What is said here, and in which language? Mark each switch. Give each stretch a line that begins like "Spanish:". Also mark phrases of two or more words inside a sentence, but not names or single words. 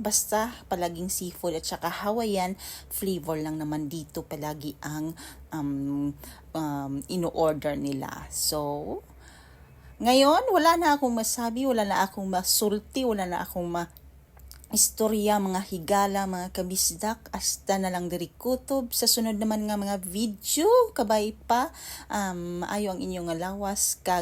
Filipino: Basta palaging seafood at saka
English: Hawaiian flavor
Filipino: lang naman dito palagi ang ino-order nila. So ngayon, wala na akong masabi, wala na akong masulti, wala na akong istorya,
Cebuano: mga higala, mga kabisdak, hasta na lang diri kutob. Sa sunod naman nga mga video, kabay pa, maayo ang inyong lawas, kag